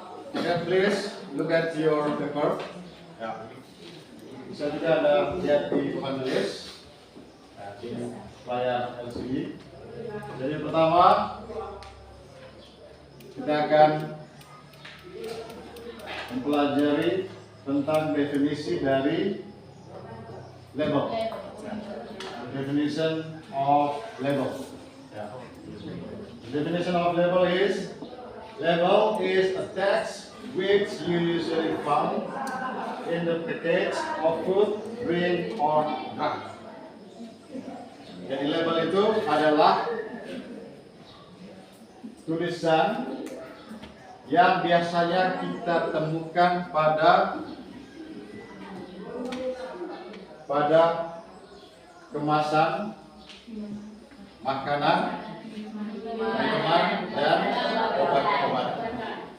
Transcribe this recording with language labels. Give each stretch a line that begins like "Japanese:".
English: Okay, please look at your paper.
Indonesian: Ya. Bisa juga ada lihat di penulis. Nah, di layar LCD. Jadi pertama kita akan mempelajari tentang definisi dari label.
English: Definition of label. Yeah. The definition of label is a text which you usually found in the package of food, drink, or drug.
Indonesian: Jadi label itu adalah tulisan yang biasanya kita temukan pada kemasan makanan, minuman, dan obat-obatan.